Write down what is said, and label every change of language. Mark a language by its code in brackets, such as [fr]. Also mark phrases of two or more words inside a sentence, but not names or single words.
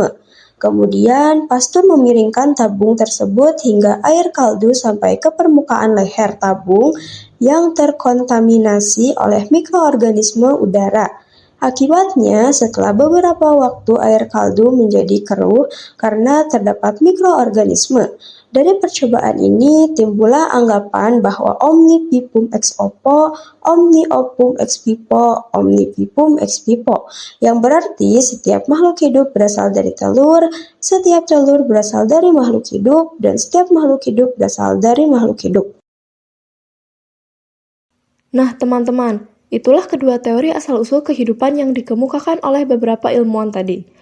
[id] Kemudian, Pasteur memiringkan tabung tersebut hingga air kaldu sampai ke permukaan leher tabung yang terkontaminasi oleh mikroorganisme udara. Akibatnya, setelah beberapa waktu air kaldu menjadi keruh karena terdapat mikroorganisme. Dari percobaan ini timbullah anggapan bahwa [la] omni vivum ex oppo, omni opum ex vivo, omni vivum ex vivo, [id] yang berarti setiap makhluk hidup berasal dari telur, setiap telur berasal dari makhluk hidup, dan setiap makhluk hidup berasal dari makhluk hidup. Nah, teman-teman, itulah kedua teori asal-usul kehidupan yang dikemukakan oleh beberapa ilmuwan tadi.